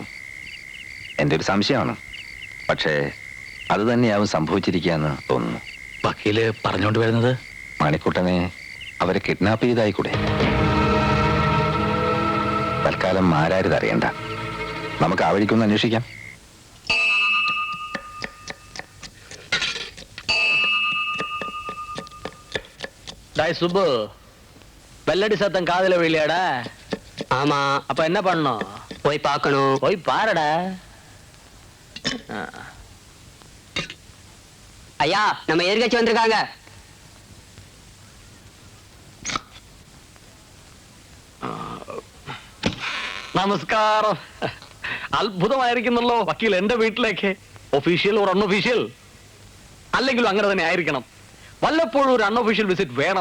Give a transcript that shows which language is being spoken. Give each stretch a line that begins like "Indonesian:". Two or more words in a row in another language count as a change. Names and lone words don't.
Malayalam: എൻ്റെ ഒരു സംശയമാണ്. പക്ഷേ അത് തന്നെയാവും സംഭവിച്ചിരിക്കുക എന്ന് തോന്നുന്നു. വക്കീല് പറഞ്ഞുകൊണ്ട് വരുന്നത് മണിക്കുട്ടനെ അവരെ കിഡ്നാപ്പ് ചെയ്തായിക്കൂടെ? തൽക്കാലം ആരാരും അറിയണ്ട. നമുക്ക് ആ വഴിക്കൊന്ന് അന്വേഷിക്കാം.
Tamil: சுப்பு வெள்ளடி சத்தம் காதுல விழியாடா? ஆமா. அப்ப என்ன பண்ணணும்? போய் பார்க்கணும். போய் பாருடா. ஐயா, நம்ம எதிர்கட்சி வந்திருக்காங்க.
Malayalam: നമസ്കാരം. അത്ഭുതമായിരിക്കുന്നല്ലോ വക്കീൽ എന്റെ വീട്ടിലേക്ക്. ഒഫീഷ്യൽ ഒരു അൺഒഫീഷ്യൽ അല്ലെങ്കിലും അങ്ങനെ തന്നെ ആയിരിക്കണം. വല്ലപ്പോഴും ഒരു
English: unofficial visit
Malayalam: വേണം.